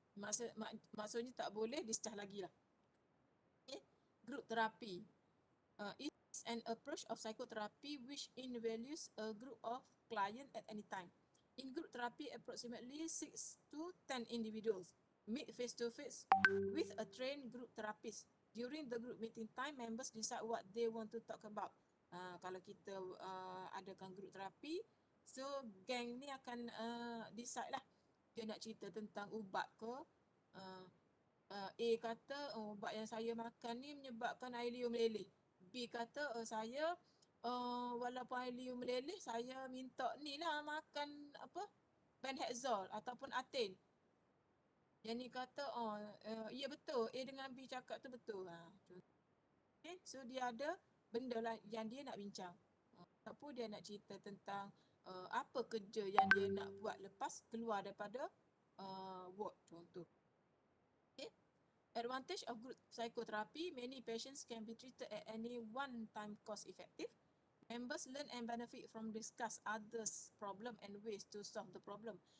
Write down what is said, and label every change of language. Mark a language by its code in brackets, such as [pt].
[ms] Maksudnya tak boleh discharge lagi lah. [en] Okay. Group therapy. It's an approach of psychotherapy which involves a group of clients at any time. In group therapy, approximately 6 to 10 individuals meet face-to-face with a trained group therapist. During the group meeting time, members decide what they want to talk about. [ms] Kalau kita adakan group terapi, so gang ni akan decide lah. Dia nak cerita tentang ubat ke. A kata ubat yang saya makan ni menyebabkan air liur meleleh. B kata saya walaupun air liur meleleh, saya minta ni lah makan Benhexol ataupun Aten. Yang ni kata ya betul, A dengan B cakap tu betul. Okay, so dia ada benda lah yang dia nak bincang. Ataupun dia nak cerita tentang apa kerja yang dia nak buat lepas keluar daripada ward contoh. [en] Okay. Advantage of group psychotherapy, many patients can be treated at any one time cost effective. Members learn and benefit from discuss others' problem and ways to solve the problem.